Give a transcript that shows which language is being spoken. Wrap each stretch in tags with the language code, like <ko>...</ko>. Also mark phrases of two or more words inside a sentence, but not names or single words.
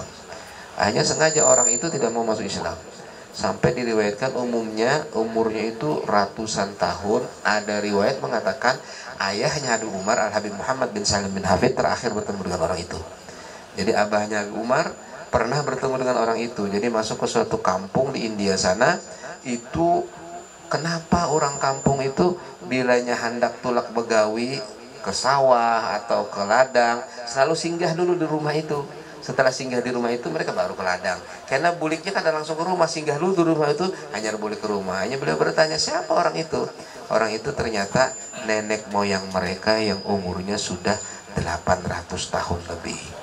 <id>Hanya sengaja orang itu tidak mau masuk Islam. Sampai diriwayatkan umurnya itu ratusan tahun. Ada riwayat mengatakan ayahnya Abu Umar Al-Habib Muhammad bin Salim bin Hafid terakhir bertemu dengan orang itu. Jadi abahnya Abu Umar pernah bertemu dengan orang itu.</id> <bjn>Jadi masuk ke suatu kampung di India sana. Itu kenapa orang kampung itu bilanya hendak tulak begawi ke sawah atau ke ladang selalu singgah dulu di rumah itu. Setelah singgah di rumah itu mereka baru ke ladang. Karena buliknya kan langsung ke rumah, singgah dulu di rumah itu, hanya bulik ke rumah.</bjn> <id>Hanya beliau bertanya siapa orang itu. Orang itu ternyata nenek moyang mereka yang umurnya sudah 800 tahun lebih.</id>